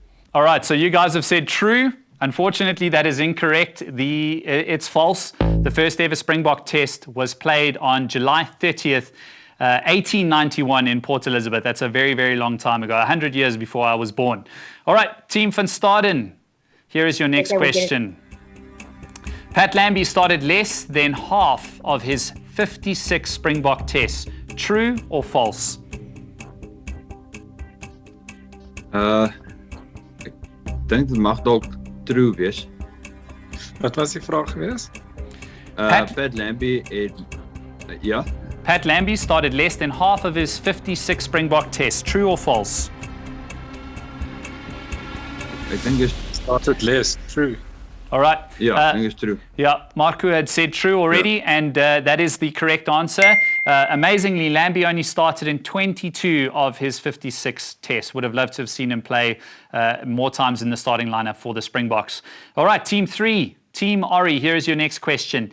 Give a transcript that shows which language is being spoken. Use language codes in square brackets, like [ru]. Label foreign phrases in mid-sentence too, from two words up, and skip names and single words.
[en] All right, so you guys have said true. Unfortunately, that is incorrect. It's false. The first ever Springbok test was played on July 30th, 1891 in Port Elizabeth. That's a very, very long time ago, 100 years before I was born. All right, Team van Staden, here is your next question. Pat Lambie started less than half of his 56 Springbok tests. True or false? [af] Ek dink dit mag dalk true wees. Wat was die vraag geweest? Pat Lambie het ja. [en] Pat Lambie started less than half of his 56 Springbok tests. True or false? [af] Ek dink is [en] Started less. True. All right. [af] ja, ek dink is true. [en] Yeah, Marco had said true already, and that is the correct answer. Amazingly, Lambie only started in 22 of his 56 tests. Would have loved to have seen him play more times in the starting lineup for the Springboks. All right, Team 3, Team Ori, here is your next question.